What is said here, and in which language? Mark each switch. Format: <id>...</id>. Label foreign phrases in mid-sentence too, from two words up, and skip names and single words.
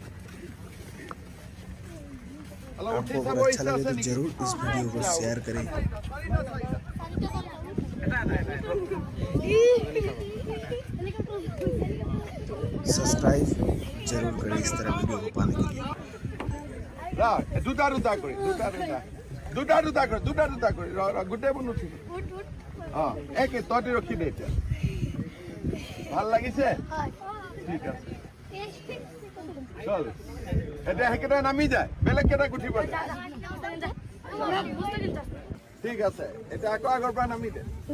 <hi>आपको अगर अच्छा लगे तो जरूर इस वीडियो को शेयर करें। सब्सक्राइब जरूर करें इस तरह वीडियो को पाने के लिए।</hi> <as>গোটেই নুঠি একে তহঁতি ৰখি দে এতিয়া ভাল লাগিছে ঠিক আছে চল এতিয়া সেইকেইটা নামি যায় বেলেগ কেইটা উঠিব ঠিক আছে এতিয়া আকৌ আগৰ পৰা নামি দে</as>